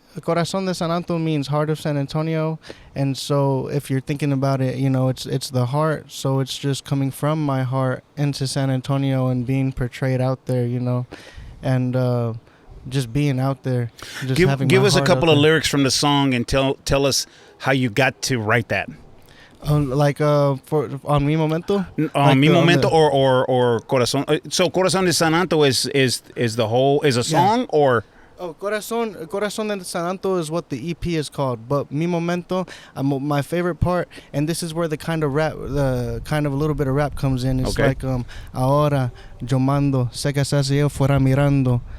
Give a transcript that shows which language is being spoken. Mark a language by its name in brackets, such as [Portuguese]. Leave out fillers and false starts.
[English] Corazón de San Antonio means heart of San Antonio, and so if you're thinking about it, you know, it's the heart. So it's just coming from my heart into San Antonio and being portrayed out there, you know, and just being out there. Just give us a couple of lyrics from the song and tell us how you got to write that. Like for on Mi Momento, like Mi Momento or Corazón. So Corazón de San Antonio is the whole is a song or. Oh, Corazón de San Antonio is what the EP is called, but Mi Momento, my favorite part, and this is where the kind of rap, the kind of a little bit of rap comes in. It's like [Spanish] ahora yo mando, sé que estás yo fuera mirando.